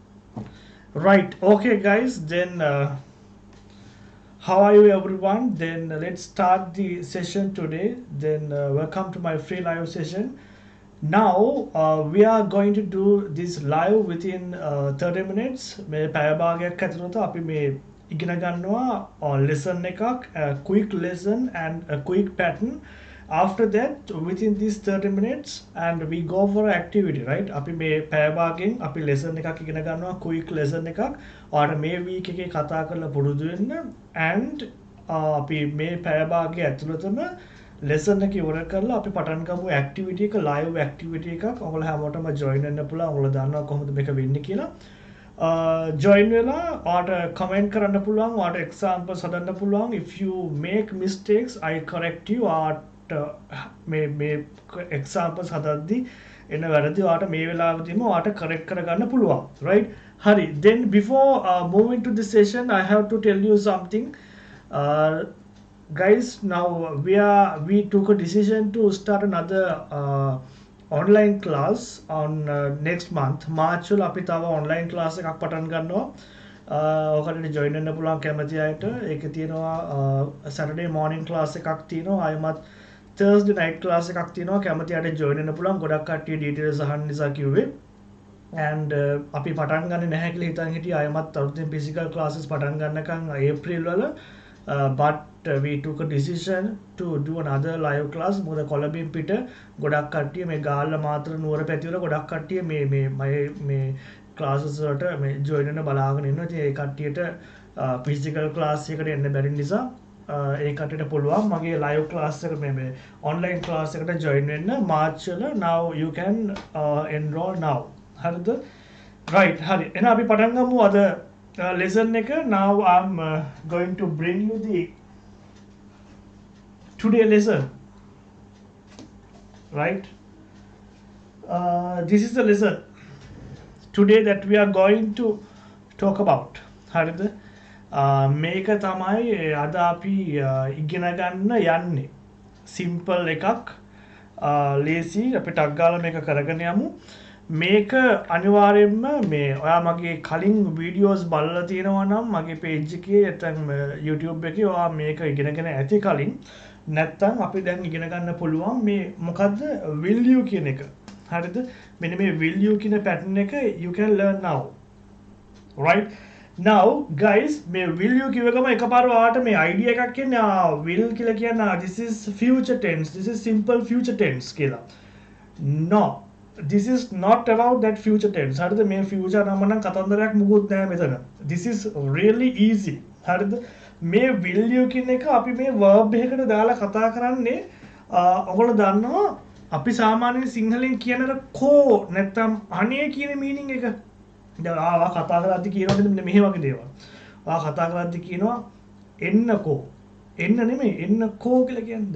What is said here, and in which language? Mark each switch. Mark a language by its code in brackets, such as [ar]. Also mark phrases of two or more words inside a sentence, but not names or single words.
[en] Right. Okay, guys. Then, how are you, everyone? Then let's start the session today. Then, welcome to my free live session. Now, we are going to do this live within 30 minutes. [si] මේ පැය භාගයක් ඇතුළත අපි මේ ඉගෙන ගන්නවා lesson එකක්, [en] a quick lesson and a quick pattern. After that, within these 30 minutes, and we go for activity, right? [si] අපි මේ පැය භාගයෙන් අපි lesson එකක් ඉගෙන ගන්නවා, [en] quick lesson [si] එකක්. ඔයාලට මේ week එකේ කතා කරලා පුරුදු වෙන්න, and අපි මේ පැය භාගය ඇතුළතම lesson එක ඉවර කරලා අපි පටන් ගමු activity එක, [en] live activity [si] එකක්. ඔයාලා හැමෝටම join වෙන්න පුළුවන්. ඔයාලා දන්නවා කොහොමද මේක වෙන්නේ කියලා. join වෙලා ඔයාලට comment කරන්න පුළුවන්. ඔයාලට examples හදන්න පුළුවන්. [en] If you make mistakes, I correct you. [si] ඔයාලට මේ examples හදද්දි එන වැරදි ඔයාලට මේ වෙලාවෙදිම ඔයාලට correct කරගන්න පුළුවන්. [en] Right? Hari. Then before moving to the session, I have to tell you something. Uh, Guys, now we took a decision to start another online class on next month. [si] March වල අපි තව [en] online class [si] එකක් පටන් ගන්නවා. ඔකට join වෙන්න පුළුවන් කැමති අයට. ඒකේ තියෙනවා [en] Saturday morning class [si] එකක් තියෙනවා. ආයමත් [en] Thursday night class [si] එකක් තියෙනවා. කැමති අයට join වෙන්න පුළුවන්. ගොඩක් කට්ටිය details අහන්න නිසා කිව්වේ. And අපි පටන් ගන්න නැහැ කියලා හිතන් හිටියේ. ආයමත් අලුතෙන් [en] physical classes [si] පටන් ගන්නකම් April වල [en] but we took a decision to do another live class. [si] මොකද කොළඹින් පිට ගොඩක් කට්ටිය මේ ගාල්ල මාතර නුවර පැතිවල ගොඩක් කට්ටිය මේ classes වලට මේ join වෙන්න බලාගෙන ඉන්නවා. ඉතින් ඒ කට්ටියට physical class එකකට එන්න බැරි නිසා ඒ කට්ටියට පුළුවන් මගේ [en] live class [si] එක මේ [en] online class [si] එකට join වෙන්න March වල. [en] Now you can enroll now. [si] හරිද? Right. හරි. එහෙනම් අපි පටන් ගමු අද lesson එක. [en] Now I'm going to bring you the today lesson, right? This is the lesson today that we are going to talk about. [si] හරිද? මේක තමයි අද අපි ඉගෙන ගන්න යන්නේ. simple එකක්, lazy අපි ටක් ගාලා මේක කරගෙන යමු. මේක අනිවාර්යයෙන්ම මේ ඔයා මගේ කලින් වීඩියෝස් බලලා තියෙනවා නම් මගේ page එකේ නැත්නම් YouTube එකේ ඔයා මේක ඉගෙනගෙන ඇති කලින්. නැත්තම් අපි දැන් ඉගෙන ගන්න පුළුවන් මේ මොකද්ද [en] will you [si] කියන එක. හරිද? මෙන්න මේ [en] will you කියන pattern එක you can learn now. Right? Now guys මේ will you [si] කියව ගම එකපාර ඔයාලට මේ idea එකක් එන්නේ [en] will [si] කියලා කියන්නේ [en] this is future tense, this is simple future tense කියලා. No, this is not about that future tense. [si] හරිද? මේ future නම නම් කතන්දරයක් මුකුත් නැහැ මෙතන. [en] This is really easy. [si] හරිද? මේ [en] will you [si] කියන එක අපි මේ verb එකකට දාලා කතා කරන්නේ ඔයගොල්ලෝ දන්නවා අපි සාමාන්‍යයෙන් සිංහලෙන් කියන කෝ නැත්තම් අනේ කියන meaning එක දැන් ආවා කතා කරද්දි කියනවාද මෙන්න මෙහෙ වගේ දේවල්. කතා කරද්දි කියනවා එන්නකෝ. එන්න නෙමෙයි එන්නකෝ කියලා කියන්නේ.